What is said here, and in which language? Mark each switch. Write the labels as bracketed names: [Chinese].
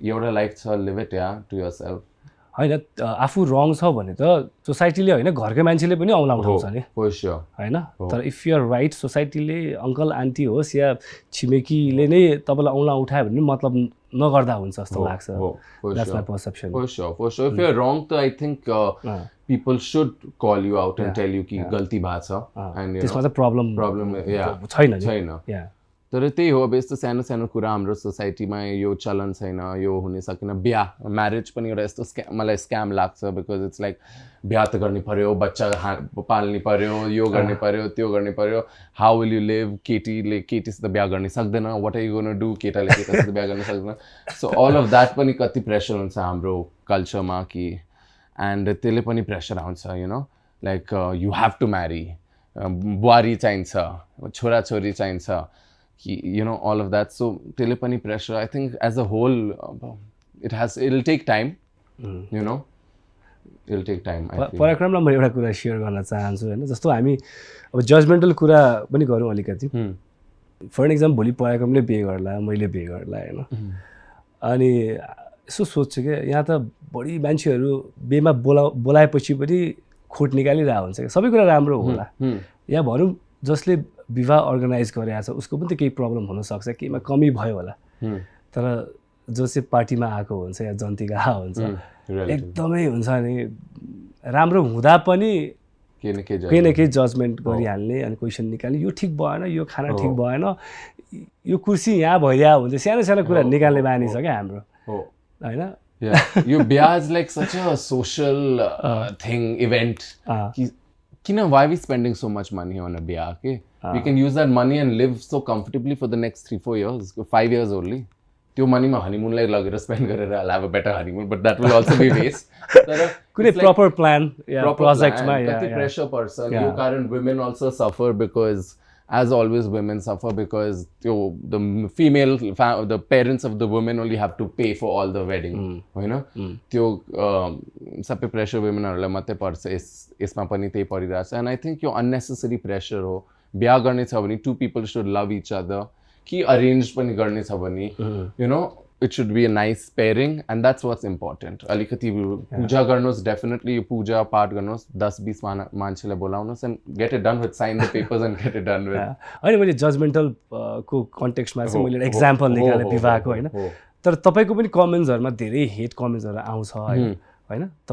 [Nepali] एउटा लाइफ छ, [English] Live it या to yourself. [Nepali] होइन आफू रङ छ भने त सोसाइटीले होइन घरकै मान्छेले पनि औँला उठाउँछ नि होइन. तर if you're right, सोसाइटीले uncle aunty होस् या छिमेकीले नै तपाईँलाई औँला उठायो भने मतलब नगर्दा हुन्छ जस्तो लाग्छ. [English] That's my perception. For sure. If you're wrong, then I think people should call you out and tell you [Nepali] कि गल्ती भएको छ. [English] And [Nepali] त्यसमा त प्रब्लम छैन. तर त्यही हो, अब यस्तो सानो सानो कुरा हाम्रो सोसाइटीमा यो चलन छैन, यो हुन सकेन. बिहा म्यारेज पनि एउटा यस्तो मलाई स्क्याम लाग्छ बिकज इट्स लाइक बिहा त गर्नु पर्यो, बच्चा पाल्नु पर्यो, यो गर्नु पर्यो, त्यो गर्नु पर्यो. [English] How will you live? [Nepali] केटीसित बिहा गर्न सक्दैन. [English] What are you gonna do? [Nepali] केटाले केटासित बिहा गर्न सक्दैन. सो अल अफ द्याट पनि कति प्रेसर हुन्छ हाम्रो कल्चरमा कि एन्ड त्यसले पनि प्रेसर आउँछ [English] you know like you have to marry, [Nepali] बुहारी चाहिन्छ, छोराछोरी चाहिन्छ कि [English] you know all of that. [Nepali] So त्यसले पनि pressure. [English] I think as a whole it'll take time. You know it'll take time. [Nepali] पराक्रमलाई म एउटा कुरा सेयर गर्न चाहन्छु होइन. जस्तो हामी अब जजमेन्टल कुरा पनि गरौँ अलिकति. फर एन एक्जाम्पल भोलि पराक्रमले बिहे गर्ला, मैले बिहे गर्ला होइन. अनि यसो सोध्छु क्या, यहाँ त बढी मान्छेहरू बिहेमा बोलाएपछि पनि खोट निकालिरहेको हुन्छ क्या. सबै कुरा राम्रो होला या भनौँ जसले विवाह अर्गनाइज गरेको छ उसको पनि त केही प्रब्लम हुनसक्छ, केहीमा कमी भयो होला. तर जो चाहिँ पार्टीमा आएको हुन्छ या जन्तीका हुन्छ एकदमै हुन्छ नि राम्रो हुँदा पनि केही न केही जजमेन्ट गरिहाल्ने अनि क्वेसन निकाल्ने, यो ठिक भएन, यो खाना ठिक भएन, यो कुर्सी यहाँ भइरहेको हुन्छ, सानो सानो कुरा निकाल्ने बानी छ क्या हाम्रो होइन. [English] यो बिहा is like such a social thing event. Why are we spending so much money on a biya? Okay? We can use that money and live so comfortably for the next 3-4 years, 5 years only. त्यो money मा honeymoon लाई लगेर spend गरेर I'll have a better honeymoon, but that will also be waste. [Nepali] कुनै proper plan, project मा कति pressure पर्छ. यो कारण [English] women also suffer because as always women suffer because the parents of the women only have to pay for all the wedding होइन. [Nepali] त्यो सबै pressure वुमेनहरूलाई मात्रै पर्छ. यसमा पनि त्यही परिरहेछ. [English] And I think यो unnecessary pressure हो. [Nepali] बिहा गर्ने छ भने [English] 2 people should love each other. [Nepali] कि अरेन्ज पनि गर्ने छ भने [English] You know it should be a nice pairing and that's what's important. [Nepali] अलिकति पूजा गर्नुहोस्, डेफिनेटली यो पूजा पाठ गर्नुहोस्, 10-20 मान्छेलाई बोलाउनुहोस् [English] and get it done with, [Nepali] sign the papers and get it done with. होइन मैले जजमेन्टल को कन्टेक्स्टमा चाहिँ मैले एक्जाम्पल निकालेँ विवाहको होइन. तर तपाईँको पनि कमेन्ट्सहरूमा धेरै हेट कमेन्ट्सहरू आउँछ होइन.